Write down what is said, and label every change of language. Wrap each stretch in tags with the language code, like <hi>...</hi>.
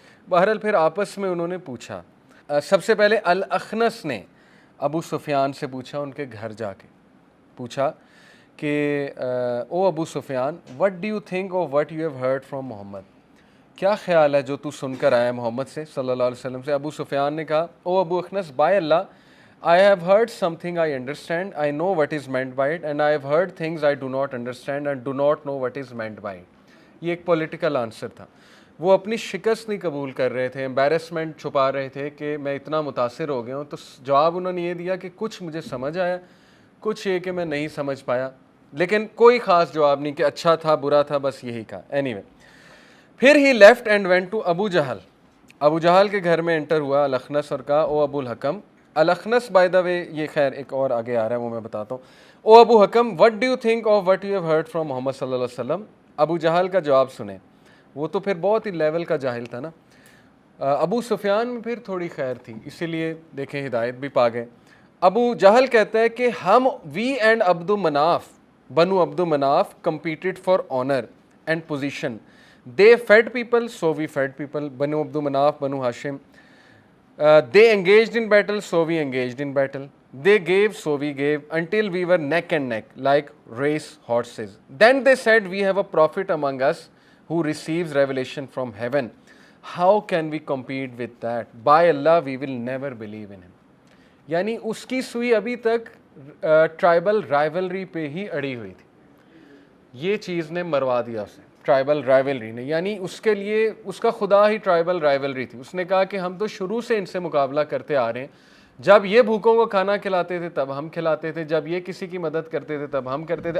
<ur>بہرحال پھر آپس میں انہوں نے پوچھا, سب سے پہلے الاخنس نے ابو سفیان سے پوچھا, ان کے گھر جا کے پوچھا کہ او ابو سفیان,</ur> <en>what do you think of what you have heard from Muhammad,</en> <ur>کیا خیال ہے جو تو سن کر آیا محمد سے صلی اللہ علیہ وسلم سے. ابو سفیان نے کہا, او ابو اخنس,</ur> <en>By Allah, I have heard something I understand, I know what is meant by it, and I have heard things I do not understand and do not know what is meant by it.</en> <ur>یہ ایک political answer تھا. وہ اپنی شکست نہیں قبول کر رہے تھے, امبیرسمنٹ چھپا رہے تھے کہ میں اتنا متاثر ہو گیا ہوں. تو جواب انہوں نے یہ دیا کہ کچھ مجھے سمجھ آیا, کچھ یہ کہ میں نہیں سمجھ پایا, لیکن کوئی خاص جواب نہیں کہ اچھا تھا برا تھا, بس یہی کہا.</ur> <en>Anyway, پھر ہی left and went to Abu Jahl.</en> <ur>ابو جہل کے گھر میں انٹر ہوا الاخنس اور کہا, او ابو الحکم. الاخنس</ur> <en>by the way,</en> <ur>یہ خیر ایک اور آگے آ رہا ہے وہ میں بتاتا ہوں. او ابو حکم,</ur> <en>What do you think of what you have heard from Muhammad صلی اللہ علیہ وسلم.</en> <ur>ابو جہل کا جواب سنیں, وہ تو پھر بہت ہی لیول کا جاہل تھا نا. ابو سفیان میں پھر تھوڑی خیر تھی, اسی لیے دیکھیں ہدایت بھی پا گئے. ابو جہل کہتا ہے کہ ہم,</ur> <en>We and Abd Manaf, Banu Abd Manaf, competed for honour and position. They fed people, so we fed people.</en> <ur>بنو عبد مناف, بنو ہاشم.</ur> <en>They engaged in battle, so we engaged in battle. They gave, so we gave, until we were neck and neck, like race horses. Then they said, we have a prophet among us who receives revelation from heaven. How can we compete with that? By Allah, we will never believe in him.</en> <ur>یعنی اس کی سوئی ابھی تک tribal rivalry پہ ہی اڑی ہوئی تھی. یہ چیز نے مروا دیا اسے, ٹرائبل رائیولری نے, یعنی اس کے لیے اس کا خدا ہی ٹرائبل رائیولری تھی. اس نے کہا کہ ہم تو شروع سے ان سے مقابلہ کرتے آ رہے ہیں, جب یہ بھوکوں کو کھانا کھلاتے تھے تب ہم کھلاتے تھے, جب یہ کسی کی مدد کرتے تھے تب ہم کرتے تھے.</ur>